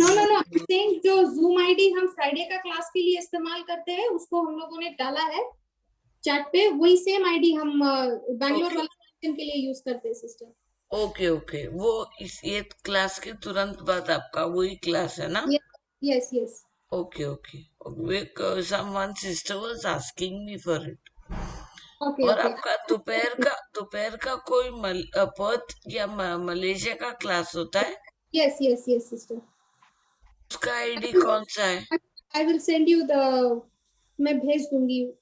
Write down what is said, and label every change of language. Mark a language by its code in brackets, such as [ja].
[hi] No same जो zoom ID हम Friday का क्लास के लिए इस्तेमाल करते हैं, उसको हम लोगों ने डाला है चैट पे, वही सेम आईडी हम बैंगलोर वाले के लिए यूज करते हैं सिस्टर। ओके, वो ये क्लास के तुरंत बाद आपका वही क्लास है ना? [en] Yes. Okay. Someone sister was asking me for it. Okay. [hi] और आपका दोपहर का कोई पर्थ या मलेशिया का क्लास होता है? [en] Yes sister. [hi] उसका आईडी कौन सा है? [en] I will send you the, [hi] मैं भेज दूंगी।